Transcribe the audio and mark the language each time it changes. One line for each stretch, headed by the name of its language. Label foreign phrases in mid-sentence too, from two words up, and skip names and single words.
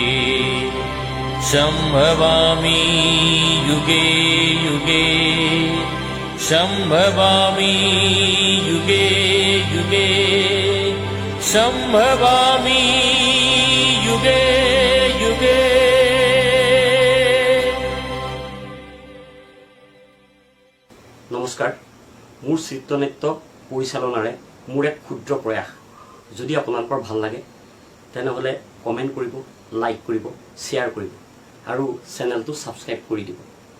Sanskrit: संभवामि युगे युगे संभवामि युगे युगे संभवामि युगे युगे।
Assamese: নমস্কাৰ, মোৰ চিত্ৰনৃত্য পৰিচালনাৰে মোৰ এক ক্ষুদ্ৰ প্ৰয়াস যদি আপোনালোকৰ ভাল লাগে তেনেহ'লে কমেণ্ট কৰিব, লাইক কৰিব, শ্বেয়াৰ কৰিব আৰু চেনেলটো ছাবস্ক্ৰাইব কৰি দিব।